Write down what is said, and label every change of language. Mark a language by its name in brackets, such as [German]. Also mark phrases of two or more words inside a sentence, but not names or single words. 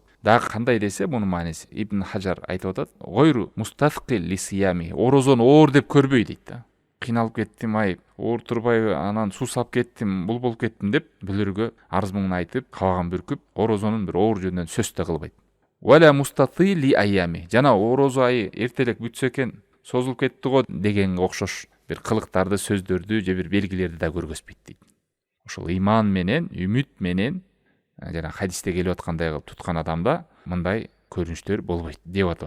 [Kyrgyz] Дагы кандай десе, мунун мааниси Ибн Хажар айтып атат: [Arabic] "غير مستثقل للصيام", [Kyrgyz] орозону оор деп көрбөй дейт да. Кыйналып кеттим, оор турбай, анан суусап кеттим, бул болуп кеттим деп бүлөргө арыз муңун айтып, кабагын бүркүп, орозонун бир оор жөнүнөн сөз да кылбайт. [Arabic] ولا مستبطئ لأيامه, [Kyrgyz] жана орозо айы эртелек бүтсө экен, созулуп кетти го дегенге окшош бир кылыктарды, сөздөрдү же бир белгилерди да көргөзбөйт дейт. Ошол ыйман менен, үмүт менен жана хадисте келип аткандай кылып туткан адамда мындай көрүнүштөр болбойт деп атат.